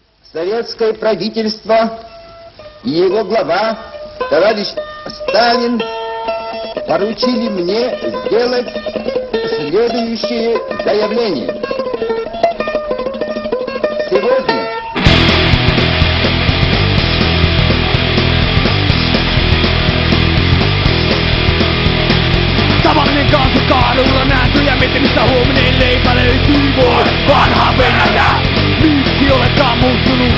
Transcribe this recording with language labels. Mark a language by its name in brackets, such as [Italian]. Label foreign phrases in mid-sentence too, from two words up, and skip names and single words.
[Russian] Советское правительство и его глава, товарищ Сталин, поручили мне сделать следующее заявление. Сегодня [Finnish] tavallinen kansa kaadulla nähty ja mietin mistä huominen leipä löytyy. Voi vanha Venäjä, miksi olekaan muuttunut?